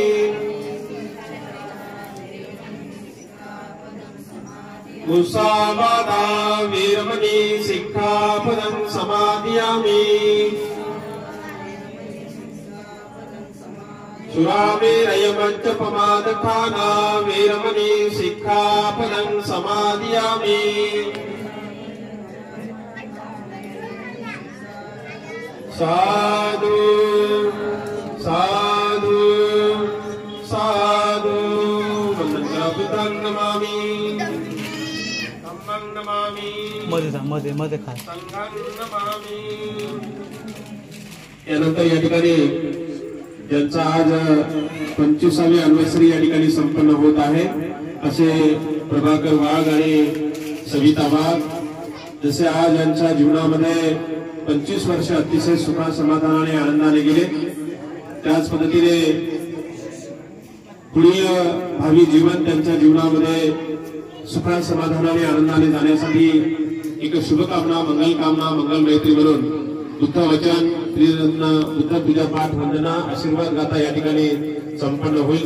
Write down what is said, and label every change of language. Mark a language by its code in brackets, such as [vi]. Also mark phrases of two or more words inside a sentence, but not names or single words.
[pi] मुसावादा वेरमणि सिक्खापदं समादियामि. सुरामेरयमज्जपमादखाना वेरमणि सिक्खापदं समादियामि. साधु साधु साधु. बुद्धं नमामि धम्मं नमामि [mr] मध्ये खा. [pi] संघं नमामि. [mr] यानंतर या ठिकाणी ज्यांचा आज 25वी अॅनिव्हर्सरी या ठिकाणी संपन्न होत आहे असे प्रभाकर वाघ आणि सविता वाघ. जसे आज यांच्या जीवनामध्ये 25 वर्ष अतिशय सुखा समाधानाने आनंदाने गेले, त्याच पद्धतीने पुढील भावी जीवन त्यांच्या जीवनामध्ये सुखा समाधानाने आनंदाने जाण्यासाठी एक शुभकामना, मंगलकामना, मंगल मैत्री म्हणून बुद्ध वचन, त्रिरत्न, बुद्ध पूजा पाठ, वंदना, आशीर्वाद गाथा या ठिकाणी संपन्न होईल.